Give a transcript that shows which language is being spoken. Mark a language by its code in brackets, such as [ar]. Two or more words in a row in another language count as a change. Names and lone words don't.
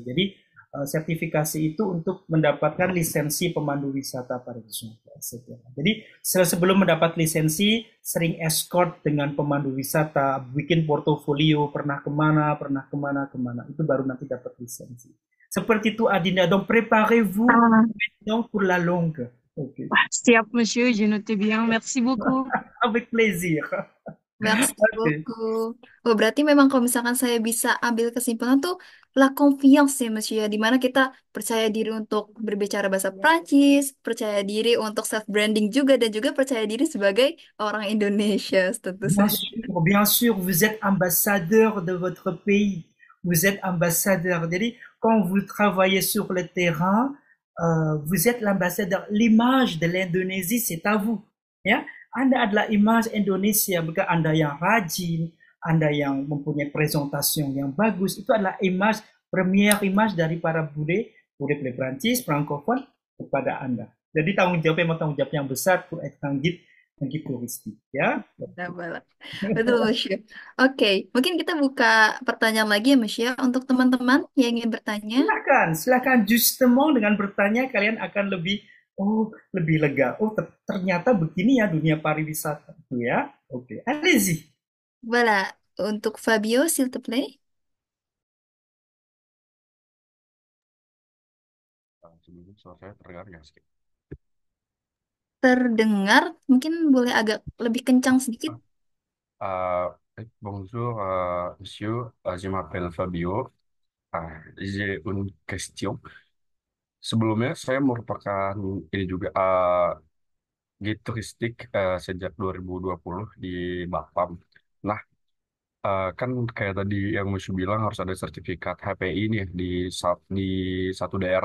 [id] Jadi sertifikasi itu untuk mendapatkan lisensi pemandu wisata pariwisata. Jadi sebelum mendapat lisensi, sering escort dengan pemandu wisata, bikin portofolio, pernah kemana, itu baru nanti dapat lisensi. Seperti itu Adinda, [fr] donc préparez-vous maintenant pour la longue. Okay. Siap Monsieur, je note bien, merci beaucoup. Avec plaisir. Merci beaucoup. [id] Oh, berarti memang kalau misalkan saya bisa ambil kesimpulan tuh [fr] la confiance [id] ya Monsieur ya, dimana kita percaya diri untuk berbicara bahasa Prancis, percaya diri untuk [en] self branding [id] juga, dan juga percaya diri sebagai orang Indonesia tentu saja. [fr] Bien sûr, vous êtes ambassadeur de votre pays. Vous êtes ambassadeur. Jadi, quand vous travaillez sur le terrain, vous êtes l'ambassadeur. L'image de l'Indonésie, c'est à vous. [id] Ya, Anda adalah image Indonesia. Bukan Anda yang rajin, Anda yang mempunyai presentasi yang bagus. Itu adalah image, [fr] première image [id] dari para bule Prancis, francophone kepada Anda. Jadi tanggung jawab yang besar [fr] pour être un guide touristik, [id] ya. Betul, Monsieur. Oke, mungkin kita buka pertanyaan lagi ya, Monsieur, untuk teman-teman yang ingin bertanya. Silakan. Justement dengan bertanya kalian akan lebih lega. Ternyata begini ya dunia pariwisata itu ya. Oke, [fr] allez-y. Voilà, untuk Fabio, s'il te plaît. [id] Suara saya terdengar nggak sih? Terdengar, mungkin boleh agak lebih kencang sedikit. [fr] Bonjour, monsieur, je m'appelle Fabio. J'ai une question. [id] Sebelumnya saya merupakan ini juga guide turistik sejak 2020 di Batam. Nah, kan kayak tadi yang Monsieur bilang harus ada sertifikat HPI nih di satu daerah.